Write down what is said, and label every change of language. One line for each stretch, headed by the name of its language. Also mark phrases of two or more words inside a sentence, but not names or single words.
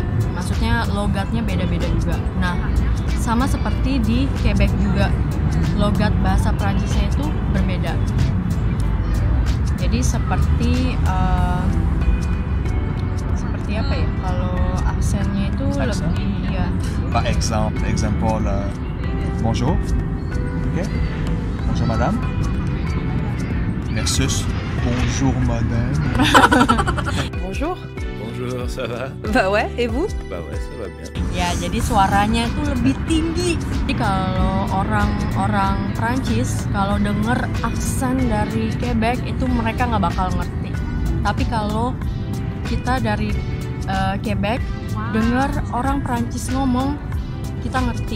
Indonesian: Maksudnya logatnya beda-beda juga. Nah, sama seperti di Quebec juga. Logat bahasa Prancisnya itu berbeda. Jadi seperti apa ya? Kalau aksennya itu Aksen? lebih ya.
French: Par exemple, bonjour. Ok. Bonjour, madame. Versus bonjour, madame. Bonjour. Bonjour, ça va? Bah ouais, et vous? Bah ouais, ça va bien.
Indonesian: Ya, jadi suaranya itu lebih tinggi. Jadi kalau orang Prancis kalau denger aksen dari Quebec itu mereka nggak bakal ngerti. Tapi kalau kita dari Quebec denger orang Prancis ngomong, kita ngerti.